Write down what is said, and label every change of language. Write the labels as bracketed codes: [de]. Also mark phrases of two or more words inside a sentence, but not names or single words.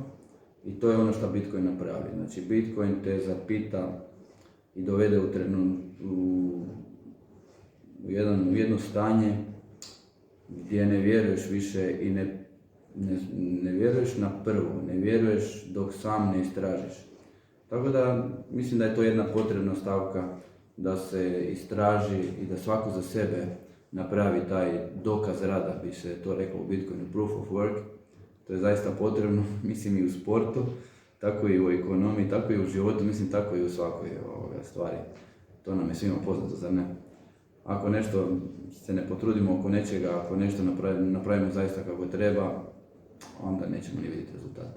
[hr] I to je ono što Bitcoin napravi. Znači Bitcoin te zapita i dovede u jedno stanje gdje ne vjeruješ više i ne vjeruješ na prvo, ne vjeruješ dok sam ne istražiš. Tako da mislim da je to jedna potrebna stavka da se istraži i da svako za sebe napravi taj dokaz rada, bi se to reklo u Bitcoinu, [en] proof of work. [hr] To je zaista potrebno, mislim i u sportu, tako i u ekonomiji, tako i u životu, mislim tako i u svakoj stvari. To nam je svima poznato, zar ne? Ako nešto se ne potrudimo oko nečega, ako nešto napravimo zaista kako treba, onda nećemo ni vidjeti rezultate.